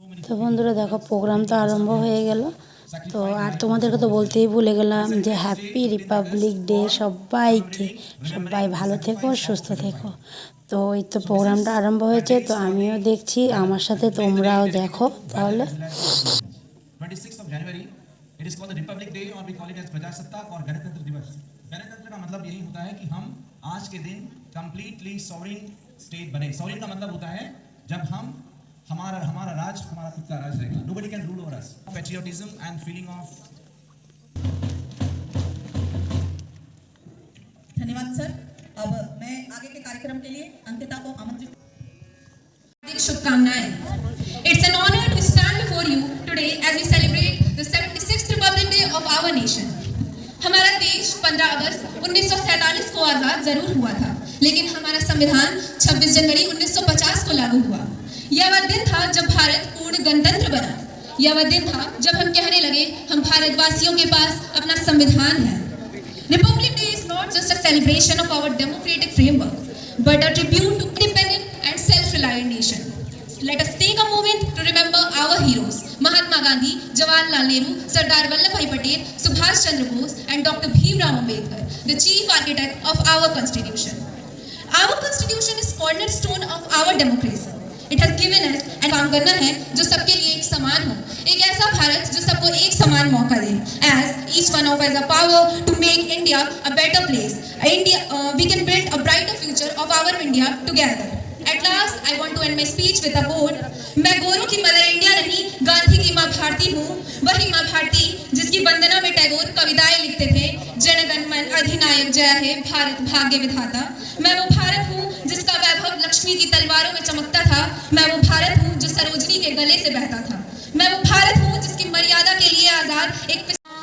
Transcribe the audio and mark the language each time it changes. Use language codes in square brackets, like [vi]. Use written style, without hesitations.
[bn] তো বন্ধুরা দেখো, প্রোগ্রাম তো আরম্ভ হয়ে গেল। তো আর তোমাদেরকে তো বলতেই ভুলে গেলাম যে হ্যাপি রিপাবলিক ডে সবাইকে। সবাই ভালো থেকো, সুস্থ থেকো। তো এই তো প্রোগ্রামটা আরম্ভ হয়েছে, তো আমিও দেখছি, আমার সাথে তোমরাও দেখো তাহলে। [en] 26 January it is called the republic day और we call it as [hi] प्रजासत्ताक और गणतंत्र दिवस। गणतंत्र का मतलब यही होता है कि हम आज के दिन कंप्लीटली सॉवरेन स्टेट बने। सॉवरेन का मतलब होता है जब हम हमारा हमारा राज हमारा खुद का राज रहेगा, [en] Nobody can rule over us. Patriotism and feeling of. [hi] धन्यवाद सर। अब मैं आगे के कार्यक्रम के लिए अंकिता को आमंत्रित। शुभकामनाएं। [en] It's an honor to stand before you today as we celebrate the 76th Republic Day of our nation. [hi] हमारा देश 15 अगस्त 1947 को आजाद जरूर हुआ था, लेकिन हमारा संविधान 26 जनवरी 1950 को लागू हुआ। यह वह दिन था जब भारत पूर्ण गणतंत्र बना। यह वह दिन था जब हम कहने लगे हम भारतवासियों के पास अपना संविधान है। [en] Republic Day is not just a celebration of our democratic framework, but a tribute to independent and self-reliant nation. Let us take a moment to remember our heroes, Mahatma Gandhi, Jawaharlal Nehru, Sardar Vallabhbhai Patel, Subhash Chandra Bose and Dr. Bhimrao Ambedkar, the chief architect of our constitution. Our constitution is cornerstone of our democracy. It has given us and [hi] काम करना है जो सबके लिए एक समान हो, एक ऐसा भारत जो सबको एक समान मौका दे, [en] as each one of us has a power to make India a better place. We can build a brighter future of our India together. At last, I want to end my speech with a quote. [hi] मैं गोरों की mother India नहीं, गांधी की माँ भारती हूँ। वही माँ भारती जिसकी वंदना में टैगोर कविताएं लिखते थे, जनगण मन अधिनायक जय है, भारत भाग्य विधाता। मैं वो भारत हूँ जिसका वैभव लक्ष्मी की तलवारों में चमकता था। मैं वो भारत हूँ जो सरोजनी के गले से बहता था। मैं वो भारत हूँ जिसकी मर्यादा के लिए आजाद एक